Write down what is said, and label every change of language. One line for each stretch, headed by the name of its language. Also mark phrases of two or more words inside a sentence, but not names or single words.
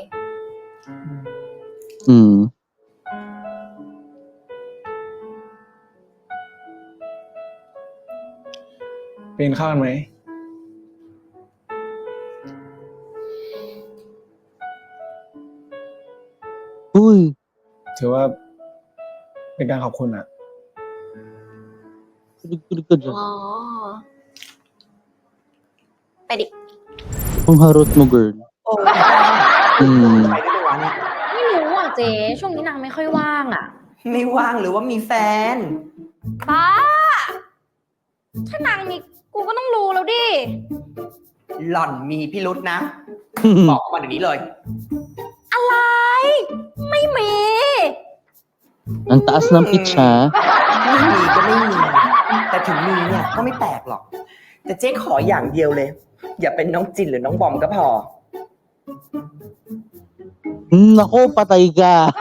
Thai: ไปกินข้าวกันไหม
Filipino: Uy,
Thai: ถือว่าเป็นการขอบคุณอ่ะ
Filipino: tulig-tulig ka ๆ dyan.
Thai: อ๋อ ไปดิ
Filipino: Ang harot mo, girl.
Thai: โอ้ อืม ไปได้ไหมวะเนี่ย ไม่รู้อ่ะเจ๊ช่วงนี้นางไม่ค่อยว่างอ่ะ ไม่ว่างหรือว่ามีแฟน ป้าถ้านางมีกูก็ต้องรู้แล้วดิ หล่อนมีพิรุษนะ บอกมาเดี๋ยวนี้เลย อะไร ไม่มี
Filipino: Ang taas ng pitch ha.
Thai: ไม่มีก็ไม่มี แต่ถึงมีเนี่ยก็ไม่แปลกหรอก แต่เจ๊ขออย่างเดียวเลย อย่าเป็นน้องจินหรือน้องบอมก็พอ
Filipino: Nako, patay ka.